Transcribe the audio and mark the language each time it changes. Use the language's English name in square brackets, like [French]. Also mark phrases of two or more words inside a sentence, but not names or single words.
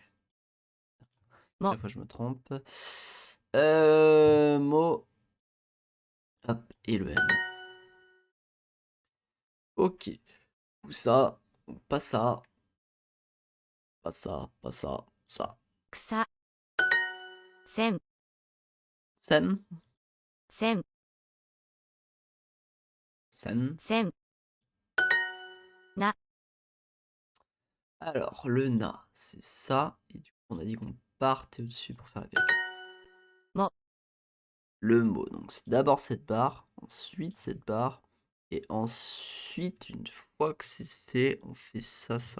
[French] Mo. Chaque fois, je me trompe. Mot. Hop, et le M. Ok. Ou ça, ou pas ça. Pas ça, pas ça, ça. [Japanese] 草、線、 Sen, 線、 sen. 線、 な、 [French] Alors, le na, c'est ça. Et du coup, on a dit qu'on partait au-dessus pour faire la virgule. Mo. Le mot, donc c'est d'abord cette barre, ensuite cette barre, et ensuite, une fois que c'est fait, on fait ça, ça.